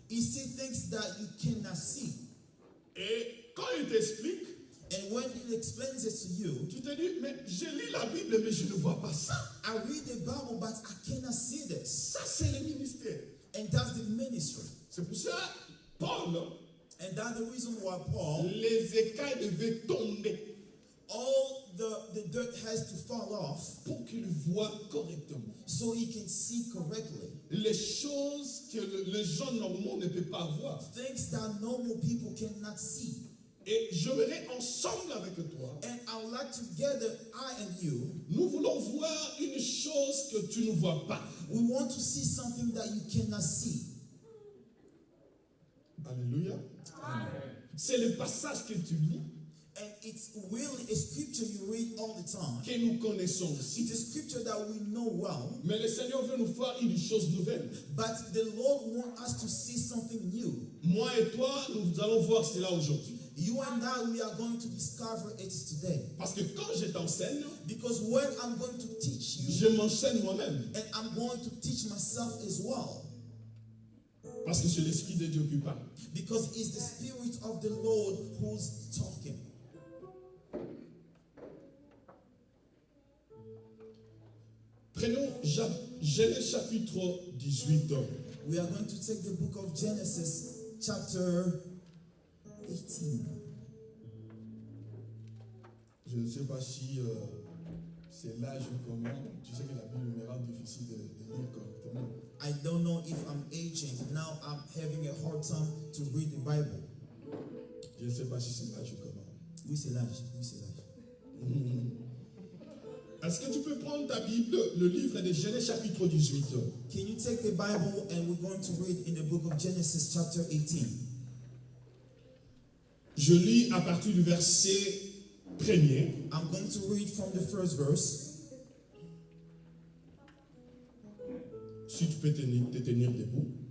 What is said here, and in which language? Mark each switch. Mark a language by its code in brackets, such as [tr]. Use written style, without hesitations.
[en] he sees things that you cannot see. [fr] Et quand il t'explique, [en] And when he explains it to you, [fr] tu te dis, mais je lis la Bible, mais je ne vois pas ça. [en] I read the Bible, but I cannot see this. [fr] Ça, c'est le ministère. [en] And that's the ministry. [fr] C'est pour ça, Paul, [en] And that's the reason why Paul, [fr] les écailles devaient tomber [en] all the dirt has to fall off [fr] pour qu'il voie correctement. [en] so he can see correctly. [fr] Les choses que les gens normaux ne peuvent pas voir. [en] Things that normal people cannot see. [fr] Et je verrai ensemble avec toi. [en] And I would like together, I and you, [fr] Nous voulons voir une chose que tu ne vois pas. [en] we want to see something that you cannot see. [fr] Alléluia. C'est le passage que tu lis, [en] And it's really a scripture you read all the time. [fr] que nous connaissons aussi. [en] It's a scripture that we know well, [fr] Mais le Seigneur veut nous faire une chose nouvelle. [en] but the Lord wants us to see something new. [fr] Moi et toi, nous allons voir cela aujourd'hui. [en] You and I, we are going to discover it today. [fr] Parce que quand je t'enseigne, [en] Because when I'm going to teach you, [fr] je m'enseigne moi-même. [en] and I'm going to teach myself as well, [fr] Parce que c'est l'Esprit de Dieu qui parle. [en] because it's the Spirit of the Lord who's talking. [fr] Prenons Genèse chapitre 18. [en] We are going to take the book of Genesis, chapter 18. [fr] Je ne sais pas si c'est l'âge ou comment. Tu sais que la Bible me rend difficile de lire correctement. [en] I don't know if I'm aging. Now I'm having a hard time to read the Bible. [fr] Je ne sais pas si c'est l'âge ou comment. Oui, c'est l'âge. Oui, c'est l'âge. Est-ce que tu peux prendre ta Bible, le livre de Genèse chapitre 18? [en] Can you take the Bible and we're going to read in the book of Genesis, chapter 18. [fr] Je lis à partir du verset 1er. [en] I'm going to read from the first verse. [fr] Si tu peux te tenir debout.